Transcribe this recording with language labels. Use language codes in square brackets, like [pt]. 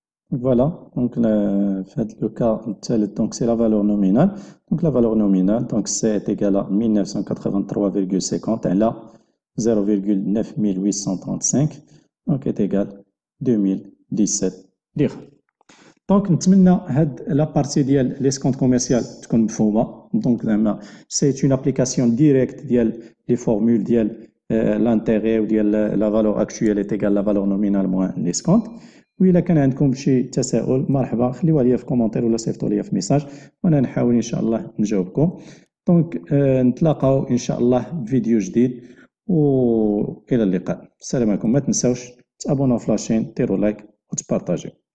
[fr] Voilà, donc fait le cas donc c'est la valeur nominale. Donc la valeur nominale, donc C est égal à 1983,50 là 0,9835 donc est égal 2017 dirhams. [ar] Donc نتمنى هاد [fr] la partie [ar] ديال l'escompte commercial تكون مفهومة. [fr] Donc c'est une application directe ديال les formules ديال l'intérêt ou ديال la valeur actuelle est égale la valeur nominale moins l'escompte. [ar] وإلا كان عندكم شي تساؤل مرحبا خليوها ليا في كومونتير ولا صيفطوا ليا في ميساج وانا نحاول ان شاء الله نجاوبكم. دونك نتلاقاو ان شاء الله فيديو جديد والى اللقاء. السلام عليكم. ما تنساوش تابوناو في لاشين ديروا لايك وتبارطاجيو.